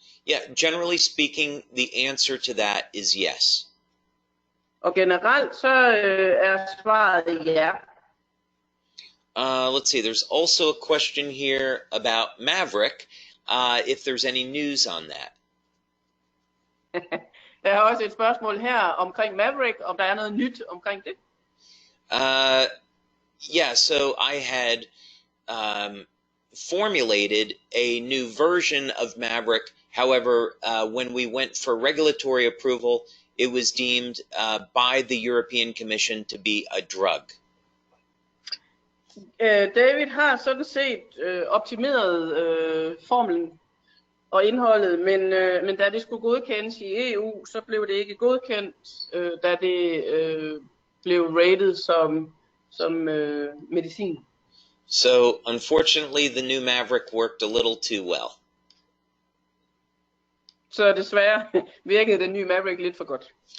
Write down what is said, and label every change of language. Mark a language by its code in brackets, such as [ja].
[en] Yeah, generally speaking, the answer to that is yes. [da] Og generelt så er svaret ja. [en] Let's see, there's also a question here about Maverick, if there's any news on that. [da] Der er også et spørgsmål her omkring Maverick, om der er noget nyt omkring det. [en] Yeah, so I had formulated a new version of Maverick. However, when we went for regulatory approval, it was deemed by the European Commission to be a drug. [da] David har sådan set optimeret formlen og indholdet, men da det skulle godkendes i EU, så blev det ikke godkendt, da det blev rated som medicin. [en] So, unfortunately, the new Maverick worked a little too well. [da] Så desværre virkede den nye Maverick lidt for godt.